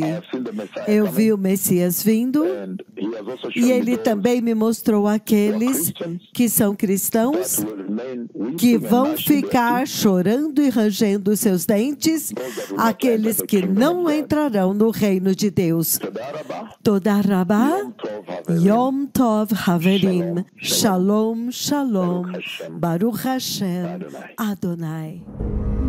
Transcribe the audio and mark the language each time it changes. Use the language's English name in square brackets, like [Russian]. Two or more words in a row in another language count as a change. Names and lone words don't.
[Portuguese] Eu vi o Messias vindo e ele também me mostrou aqueles que são cristãos que vão ficar chorando e rangendo os seus dentes, aqueles que não entrarão no reino de Deus. [Hebrew] תודה רבה, יום טוב חברים, שלום, שלום, ברוך השם, אדוני.